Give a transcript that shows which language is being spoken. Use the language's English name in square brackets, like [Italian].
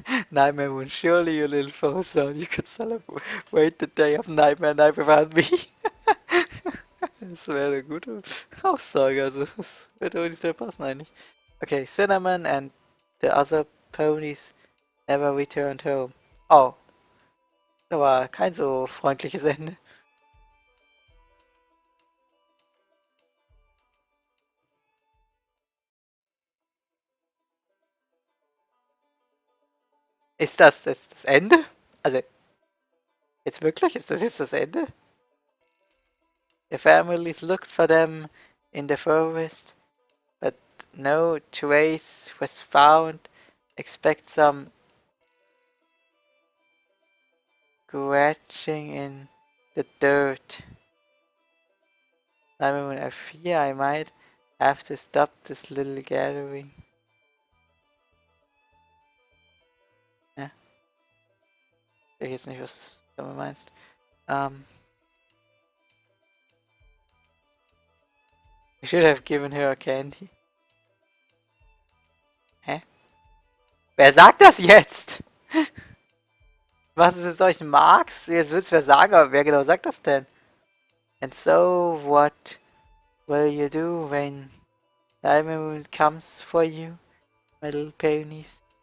[English] Nightmare Moon, surely you little fool thought you could celebrate the day of Nightmare Night without me. [German] Das wäre eine gute Aussage, also das wird auch nicht sehr passen eigentlich. [English] Okay, Cinnamon and the other ponies never returned home. [German] Oh, das war kein so freundliches Ende. Ist das jetzt das Ende? Also, jetzt wirklich? Ist das jetzt das Ende? [English] The families looked for them in the forest, but no trace was found. Expect some scratching in the dirt. I fear I might have to stop this little gathering. [German] Ja. Ich weiß jetzt nicht, was du damit meinst. [English] I should have given her a candy. [German] Hä? Wer sagt das jetzt? Was ist jetzt euch Marx? Jetzt willst du mir sagen, aber wer genau sagt das denn? [English] And so, what will you do when Diamond comes for you, my little ponies?